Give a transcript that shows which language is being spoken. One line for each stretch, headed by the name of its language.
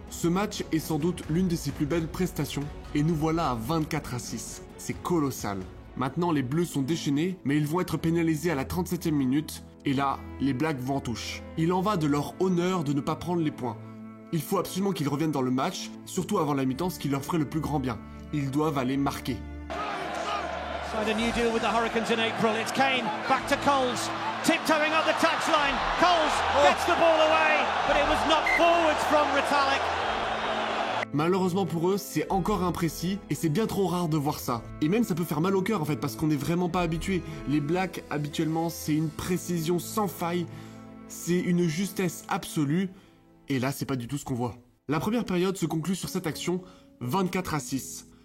French: Ce match est sans doute l'une de ses plus belles prestations et nous voilà à 24-6. C'est colossal. Maintenant, les Bleus sont déchaînés, mais ils vont être pénalisés à la 37e minute. Et là, les Blacks vont en touche. Il en va de leur honneur de ne pas prendre les points. Il faut absolument qu'ils reviennent dans le match, surtout avant la mi-temps, ce qui leur ferait le plus grand bien. Ils doivent aller marquer.
English: Signed a new deal with the Hurricanes in April. It's Kane, back to Coles, tiptoeing up the touchline. Coles gets the ball away, but it was knocked forwards from Retallick.
French: Malheureusement pour eux, c'est encore imprécis et c'est bien trop rare de voir ça. Et même ça peut faire mal au cœur en fait parce qu'on n'est vraiment pas habitué. Les Blacks habituellement c'est une précision sans faille, c'est une justesse absolue et là c'est pas du tout ce qu'on voit. La première période se conclut sur cette action 24-6.